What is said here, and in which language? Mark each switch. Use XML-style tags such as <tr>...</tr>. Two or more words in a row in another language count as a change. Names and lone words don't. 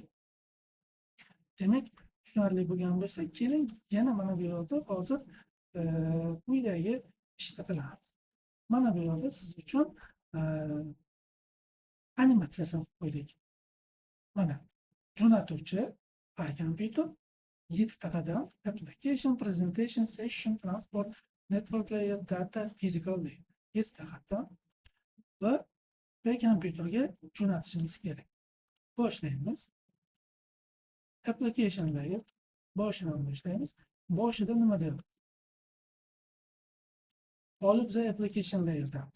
<uz>Demak, tushunarli bo'lgan bo'lsa, keling yana mana bu yerda hozir quyidagi ishni qilamiz. Mana bu yerda siz uchun animatsiyasini qo'ydik. Mana jo'natuvchi kompyuter 7 ta qadam:</uz> <en>application, presentation, session, transport, network layer, data, physical layer.</en> <uz>7 ta qadam va kompyuterga jo'natishimiz kerak. Boshlaymiz.</uz> <en>Application layer</en> <uz>boshidan boshlaymiz. Boshida nima deyapti? Olib</uz> <en>the application layerdamiz.</en>